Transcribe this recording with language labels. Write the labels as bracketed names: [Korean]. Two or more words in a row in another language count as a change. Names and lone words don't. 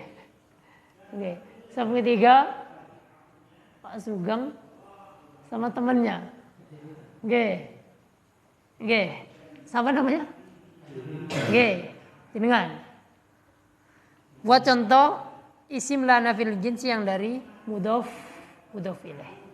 [Indonesian] Soft ketiga Pak Sugeng sama temannya. Oke. Siapa namanya? Jenengan. Buat contoh [Arabic] اسم لا نافي الجنس [Indonesian] yang dari [Arabic] مضاف إليه.